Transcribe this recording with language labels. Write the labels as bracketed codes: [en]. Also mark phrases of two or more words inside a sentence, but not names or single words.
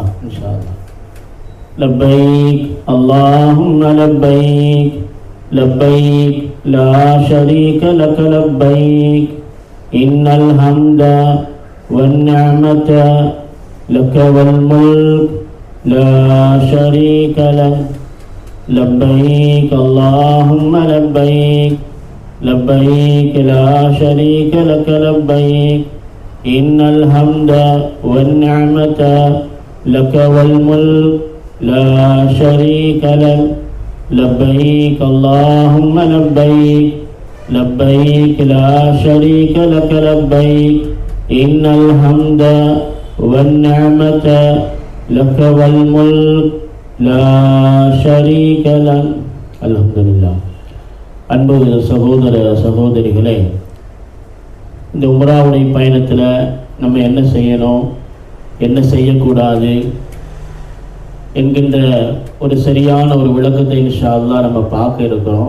[ar] إن شاء الله. لبيك اللهم لبيك لبيك لا شريك لك لبيك إن الحمد والنعمة لك والملك لا شريك لك لبيك اللهم لبيك لبيك لا شريك لك لبيك إن الحمد والنعمة لك والملك لا شريك لك لبيك اللهم لبيك لبيك لا شريك لك لبيك إن الحمد والنعمة لك والملك لا شريك لك. الحمد لله. [ta] அன்பு சகோதர சகோதரிகளே, இந்த உம்ராவுடைய பயணத்தில் நம்ம என்ன செய்யணும், என்ன செய்யக்கூடாது என்கின்ற ஒரு சரியான ஒரு விளக்கத்தை [ar] إن شاء الله [ta] நம்ம பார்க்க இருக்கிறோம்.